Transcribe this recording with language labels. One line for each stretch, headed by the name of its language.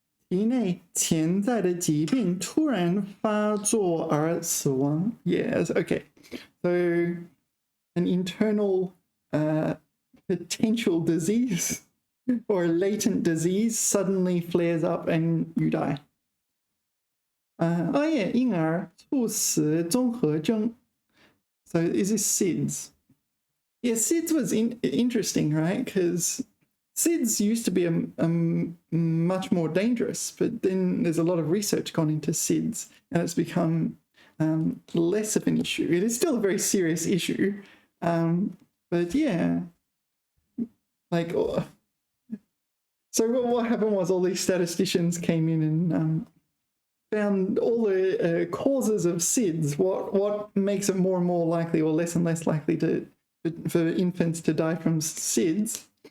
Chinese: 体内潜在的疾病突然发作而死亡.
English: Yes, okay. So an internal potential disease or a latent disease suddenly flares up and you die. Oh yeah,
Chinese: 婴儿猝死综合征.
English: So is this SIDS? Yeah, SIDS was interesting, right? Because SIDS used to be much more dangerous, but then there's a lot of research gone into SIDS and it's become less of an issue. It is still a very serious issue, but yeah, like, so what happened was all these statisticians came in and found all the causes of SIDS, what makes it more and more likely or less and less likely for infants to die from SIDS.